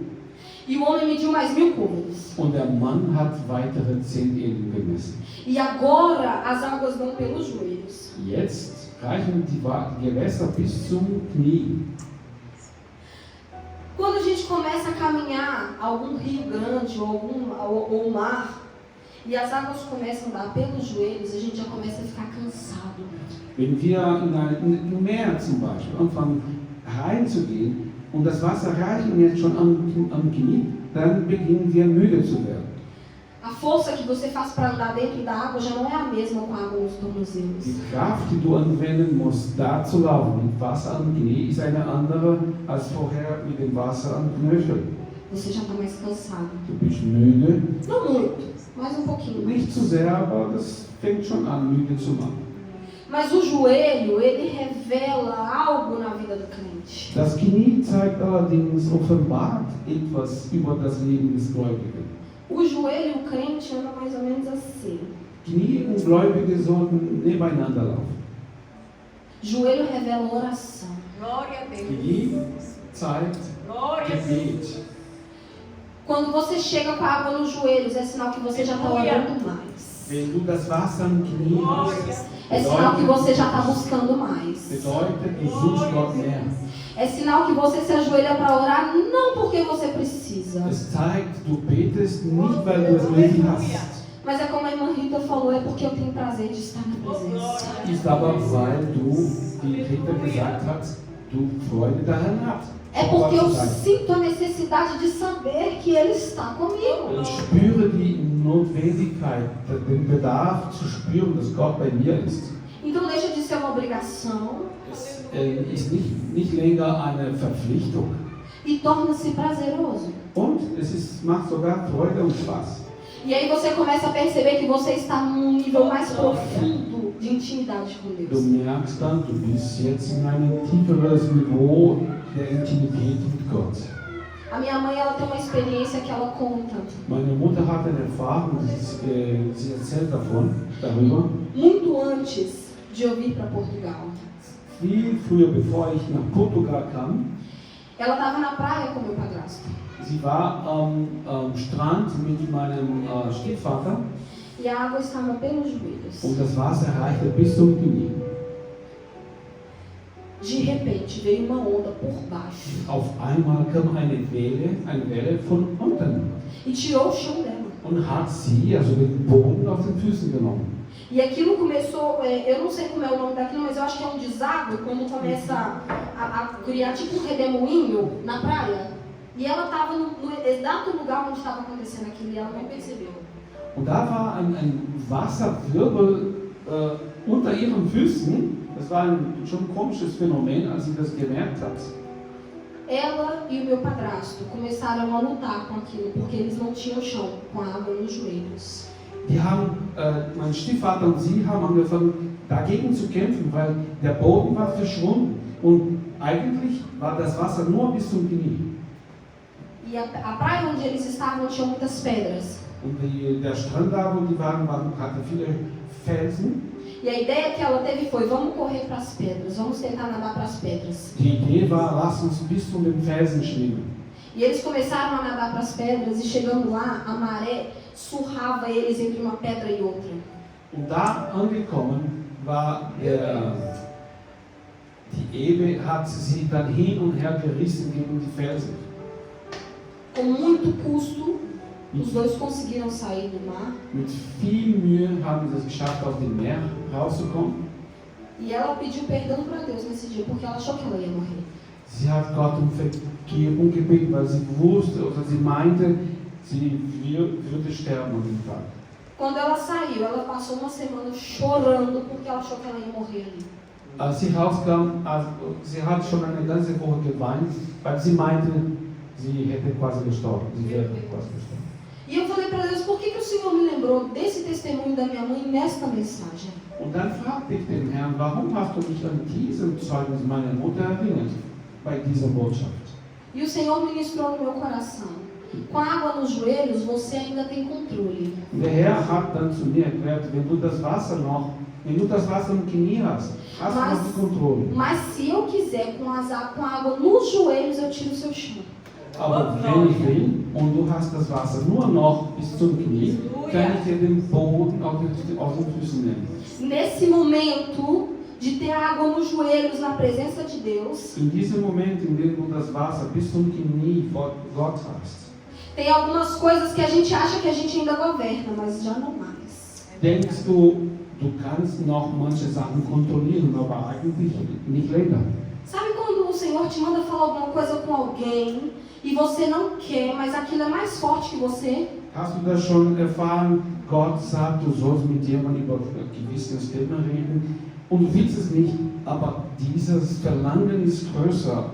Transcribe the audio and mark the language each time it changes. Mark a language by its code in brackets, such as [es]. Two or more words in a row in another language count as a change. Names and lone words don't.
[pt] E o homem mediu mais 1000 côvados. [de] Und der Mann hat weitere 10 Ehen gemessen. [pt] E agora as águas vão pelos joelhos. [de] Jetzt reichen die Gewässer bis zum Knie. [pt] Quando a gente começa a caminhar algum rio grande ou mar, e as águas começam a dar pelos joelhos, a gente já começa a ficar cansado. [de] Wenn wir in ein Meer zum Beispiel anfangen reinzugehen und das Wasser reicht jetzt schon am Knie, dann beginnen wir müde zu werden. [pt] A força que você faz para andar dentro da água já não é a mesma com a água nos tornozelos. [de] Die Kraft, die du anwenden musst, da zu laufen mit Wasser am Knie, ist eine andere als vorher mit dem Wasser am Knöchel. [pt] Você já está mais cansado. [de] Du bist müde, [pt] Não muito, mas um pouquinho. [de] nicht zu sehr, aber das fängt schon an, müde zu machen. [pt] Mas o joelho, ele revela algo na vida do crente. [de] Das Knie zeigt allerdings, offenbart etwas über das Leben des Gläubigen. [pt] O joelho e o crente andam mais ou menos assim. [de] Knie und Gläubige sollten nebeneinander laufen. [pt] Joelho revela oração. Glória a Deus. [de] Knie zeigt [pt] Glória a Deus. [de] Gebet. [pt] Quando você chega com a água nos joelhos, é sinal que você já está orando mais. [de] Wenn du das Wasser am Knie hast, [pt] É sinal que você já está buscando mais. [de] bedeutet, du suchst Gott mehr. [pt] É sinal que você se ajoelha para orar não porque você precisa. [de] Es zeigt, du betest nicht, weil du es nötig hast, [pt] Mas é como a irmã Rita falou, é porque eu tenho prazer de estar na presença. [de] ist aber, weil du, wie Rita gesagt hat, du Freude daran hast. [pt] É porque eu sinto a necessidade de saber que Ele está comigo. [de] Ich spüre die Notwendigkeit, den Bedarf zu spüren, dass Gott bei mir ist. [pt] Então deixa de ser uma obrigação [de] Es ist nicht länger eine Verpflichtung. [pt] e torna-se prazeroso. [de] Und macht sogar Freude und Spaß. [pt] E aí você começa a perceber que você está num nível mais profundo de intimidade com [de] Du [pt] Deus. [de] merkst dann, du bist jetzt in einem tieferes Niveau der Intimität mit Gott. [pt] A minha mãe, ela tem uma experiência que ela conta. [de] Meine Mutter hat eine Erfahrung, sie erzählt darüber. [pt] Muito antes de eu vir para Portugal. [de] Viel früher, bevor ich nach Portugal kam, [pt] Ela estava na praia com meu padrasto. [de] sie war am Strand mit meinem Stiefvater [pt] E a água estava pelos joelhos. [de] und das Wasser reichte bis zum Knie. [pt] De repente veio uma onda por baixo [de] Auf einmal kam eine Welle von unten [pt] e tirou o chão dela. [de] und hat sie, also den Boden, aus den Füßen genommen. [pt] E aquilo começou, eu não sei como é o nome daquilo, mas eu acho que é um deságua, quando começa a criar tipo um redemoinho na praia. E ela estava no exato lugar onde estava acontecendo aquilo e ela não percebeu. [de] Und da war ein Wasserwirbel unter ihren Füßen. Das war schon ein komisches Phänomen, als sie das gemerkt hat. [pt] Ela e o meu padrasto começaram a lutar com aquilo, porque eles não tinham chão, com a água nos joelhos. [de] Die haben, mein Stiefvater und sie haben angefangen, dagegen zu kämpfen, weil der Boden war verschwunden und eigentlich war das Wasser nur bis zum Knie. [pt] E a praia onde eles estavam tinha muitas pedras. [de] Und der Strand da, wo die waren, hatte viele Felsen. [pt] E a ideia que ela teve foi, vamos correr para as pedras, vamos tentar nadar para as pedras. [de] Die Idee war, lass uns bis zu den Felsen schwimmen. [pt] E eles começaram a nadar para as pedras e chegando lá, a maré surrava eles entre uma pedra e outra. [de] Und da angekommen war die Ewe hat sie dann hin und her gerissen gegen die Felsen. [pt] Com muito custo, os dois conseguiram sair do mar. [de] Mit viel Mühe haben sie es geschafft, aus dem Meer rauszukommen. [pt] E ela pediu perdão para Deus nesse dia, porque ela achou que ela ia morrer. [de] Sie hat Gott um Vergebung gebeten, weil sie wusste oder sie meinte, sie würde sterben an dem Tag. [pt] Quando ela saiu, ela passou uma semana chorando porque ela achou que ela ia morrer ali. [de] Als sie rauskam, sie hat schon eine ganze Woche geweint, weil sie meinte, sie hätte quasi gestorben. Sie wäre quasi gestorben. [pt] E eu falei para Deus, por que o Senhor me lembrou desse testemunho da minha mãe nesta mensagem? [de] Und dann fragte ich den Herrn, warum hast du mich an diesem Zeugnis meiner Mutter erinnert, bei dieser Botschaft? [pt] E o Senhor ministrou no meu coração. Com a água nos joelhos, você ainda tem controle. [de] Der Herr hat dann zu mir erklärt, wenn du das Wasser im Knie hast, hast du noch die Kontrolle. [pt] Mas se eu quiser, com a água nos joelhos, eu tiro o seu chão. [de] Aber wenn ich will und du hast das Wasser nur noch bis zum Knie, kann ich dir den Boden aus den Füßen nehmen. [pt] Nesse momento de ter água nos joelhos na presença de Deus, [de] In diesem Moment, in dem du das Wasser bis zum Knie vor Gott hast, [pt] tem algumas coisas que a gente acha que a gente ainda governa, mas já não mais. [de] denkst du, du kannst noch manche Sachen kontrollieren, aber eigentlich nicht länger. [pt] Sabe quando o Senhor te manda falar alguma coisa com alguém e você não quer, mas aquilo é mais forte que você? [de] Hast du das schon erfahren? Gott sagt, du sollst mit jemandem über gewisse Themen reden und du willst es nicht, aber dieses Verlangen ist größer.